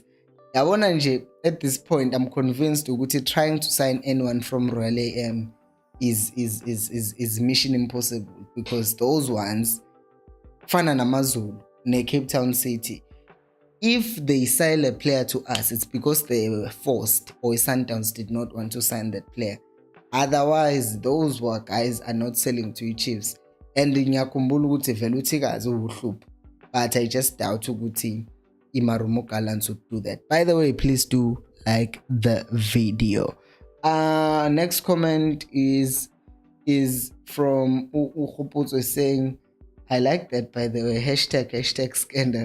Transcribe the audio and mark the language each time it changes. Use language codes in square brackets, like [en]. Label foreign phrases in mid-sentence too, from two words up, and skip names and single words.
[en] At this point, I'm convinced Uguti trying to sign anyone from Royal AM is mission impossible, because those ones, Fana Namazulu, ne Cape Town City, if they sell a player to us, it's because they were forced, or Sundowns did not want to sign that player. Otherwise, those guys are not selling to you Chiefs. [zu] And ngiyakumbula ukuthi vele uThikazi ubuhlupho, [en] but I just doubt ukuthi Marumo Gallants would do that. By the way, please do like the video. Next comment is from Ukhuputso saying, I like that, by the way, #, scandal.